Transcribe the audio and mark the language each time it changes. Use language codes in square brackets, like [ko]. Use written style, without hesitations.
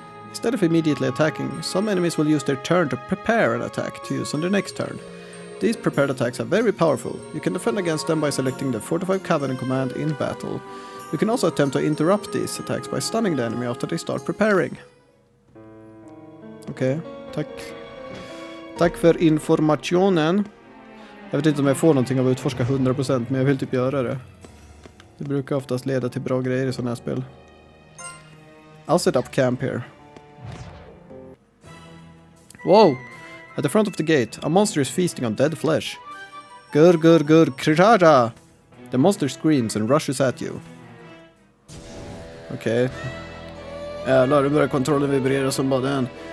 [en] Instead of immediately attacking, some enemies will use their turn to prepare an attack to use on their next turn. These prepared attacks are very powerful. You can defend against them by selecting the 45 Coven command in battle. You can also attempt to interrupt these attacks by stunning the enemy after they start preparing. [sv] Okej, tack. Tack för informationen. Jag vet inte om jag får någonting av att utforska 100%, men jag vill typ göra det. Det brukar oftast leda till bra grejer i sådana här spel. [en] I'll set up camp here. Whoa! At the front of the gate, a monster is feasting on dead flesh. Gur, kriraja! The monster screams and rushes at you. [sv] Okej. Jävlar, det börjar kontrollen vibrera som bara den.